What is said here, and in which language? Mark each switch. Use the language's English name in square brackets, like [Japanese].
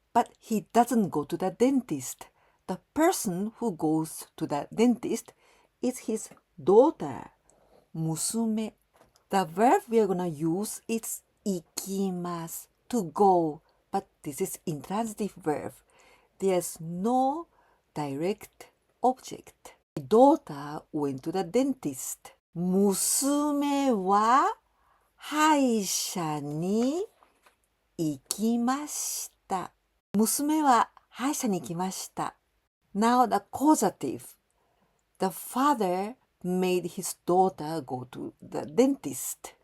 [English] But he doesn't go to the dentist. The person who goes to the dentist is his daughter, 娘. The verb we are going to use is 行きます to go, but this is intransitive verb. There's no direct object. The daughter went to the dentist. [Japanese] 娘は歯医者に行きました。娘は歯医者に行きました。 [English] Now the causative. The father made his daughter go to the dentist.